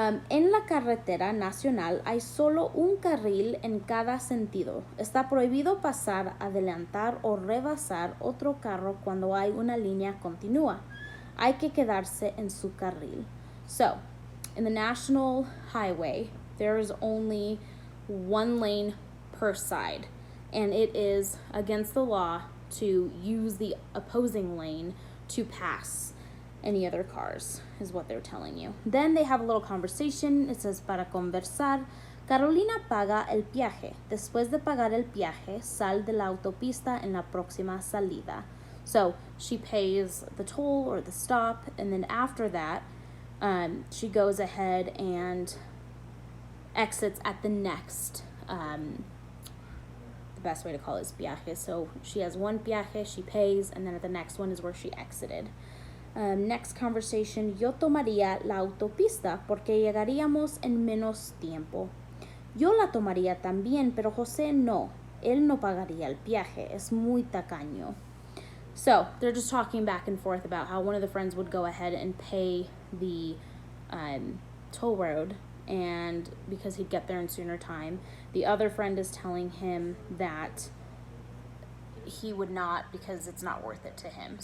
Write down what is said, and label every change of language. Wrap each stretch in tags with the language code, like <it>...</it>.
<es>En la carretera nacional hay solo un carril en cada sentido. Está prohibido pasar, adelantar o rebasar otro carro cuando hay una línea continua. Hay que quedarse en su carril.</es> <en>So, in the national highway, there is only one lane per side. and it is against the law to use the opposing lane to pass any other cars, is what they're telling you. Then they have a little conversation. It says,</en> <es>para conversar, Carolina paga el peaje. Después de pagar el peaje, sal de la autopista en la próxima salida.</es> <en>So she pays the toll or the stop, and then after that, she goes ahead and exits at the next, the best way to call it is peaje. So she has one peaje, she pays, and then at the next one is where she exited. Next conversation,</en> <es>yo tomaría la autopista porque llegaríamos en menos tiempo. Yo la tomaría también, pero José no. Él no pagaría el peaje. Es muy tacaño.</es> <en>So they're just talking back and forth about how one of the friends would go ahead and pay the toll road, and because he'd get there in sooner time. The other friend is telling him that he would not because it's not worth it to him.</en>